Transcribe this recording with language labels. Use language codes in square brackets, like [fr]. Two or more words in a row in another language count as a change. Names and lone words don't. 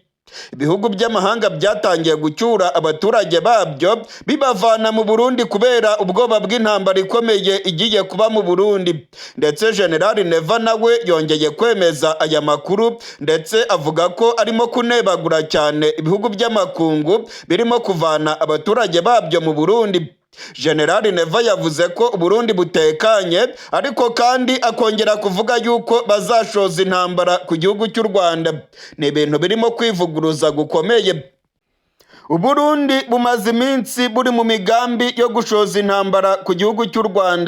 [rw] Ibihugu by'amahanga byatangiye gucyura abaturage babyo bibavana mu Burundi kubera ubwoba bw'intambara ikomeye igiye kuba mu Burundi. Ndetse General Neva nawe yongeye kwemeza aya makuru, ndetse avuga ko arimo kunebagura cyane ibihugu by'amakungu birimo kuvana abaturage babyo mu Burundi. General Neva yavuze ko Burundi butekanye, ariko kandi akongera kuvuga yuko bazashoza intambara ku gihugu cy'u Rwanda. Ni ibintu birimo kwivuguruza gukomeye. Uburundi bumaze iminsi buri mu migambi yo gushoza intambara ku gihugu cy'u Rwanda.